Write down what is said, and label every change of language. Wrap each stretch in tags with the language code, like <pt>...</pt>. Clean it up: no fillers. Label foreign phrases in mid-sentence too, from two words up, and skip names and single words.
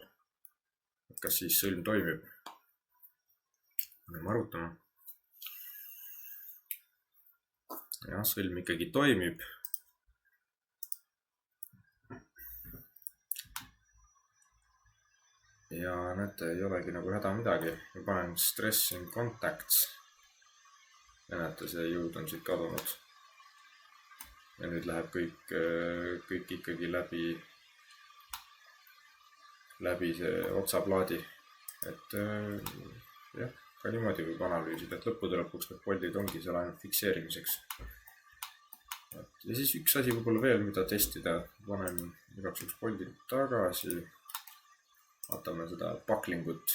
<et>Kas siis sõlm toimib? Oleme arutama. Ja sõlm ikkagi toimib. Ja näete, ei olegi nagu häda midagi. Ma panen</et> <en>stress in contacts.</en> <et>Ja näete, see jõud on siit kadunud. Ja nüüd läheb kõik ikkagi läbi see otsaplaadi. Et jah, ka niimoodi võib analüüsida, et lõppude lõpuks need poldid ongi seal ainult fikseerimiseks. Ja siis üks asi võib-olla veel, mida testida. Panen igaks üks poldid tagasi. Vaatame seda bucklingut.</et>